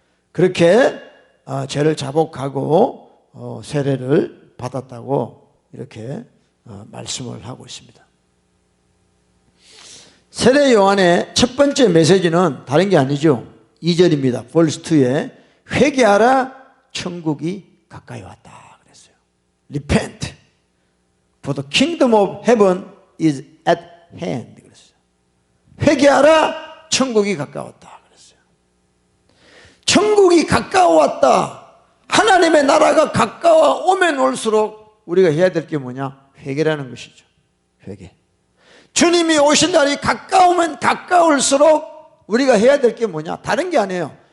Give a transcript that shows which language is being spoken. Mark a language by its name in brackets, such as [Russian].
[Korean] 그렇게 죄를 자복하고 세례를 받았다고 이렇게 말씀을 하고 있습니다. 세례 요한의 첫 번째 메시지는 다른 게 아니죠. 2절입니다. verse 2에 회개하라 천국이 가까이 왔다 그랬어요. [English] Repent for the kingdom of heaven is at hand [Korean] 그랬어요. 회개하라 천국이 가까웠다 그랬어요. 천국이 가까워왔다. 하나님의 나라가 가까워오면 올수록 우리가 해야 될 게 뭐냐? 회개라는 것이죠. 회개. 주님이 오신 날이 가까우면 가까울수록 우리가 해야 될 게 뭐냐? 다른 게 아니에요.